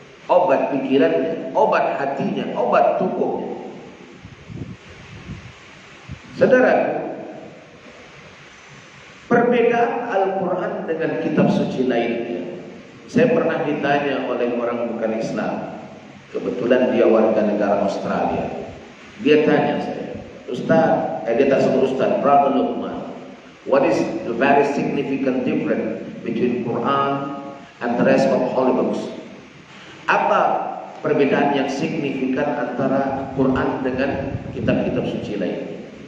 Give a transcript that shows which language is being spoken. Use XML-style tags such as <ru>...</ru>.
<ms>Obat pikirannya, obat hatinya, obat tubuhnya. Saudara, perbedaan Al-Quran dengan kitab suci lainnya. Saya pernah ditanya oleh orang bukan Islam. Kebetulan dia warga negara Australia. Dia tanya saya, Ustaz, dia tak sebut Ustaz,</ms> <en>Brother Luqman, what is the very significant difference between Quran and the rest of holy books?</en> <ms>Apa perbedaan yang signifikan antara Quran dengan kitab-kitab suci lainnya?</ms>